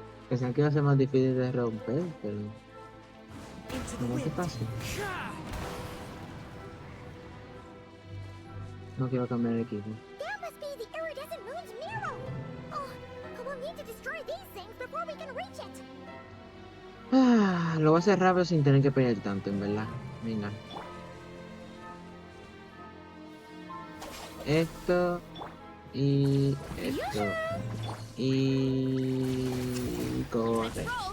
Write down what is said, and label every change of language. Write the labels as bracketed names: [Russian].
[Spanish] Pensaba que iba a ser más difícil de romper, pero. No es fácil. No quiero cambiar el equipo. [English] That must be the iridescent moon's marrow. We'll need to destroy these things before we can reach it. [Spanish] Lo voy a hacer rápido sin tener que pelear tanto, en verdad. Venga. Esto. Y esto. Y corre.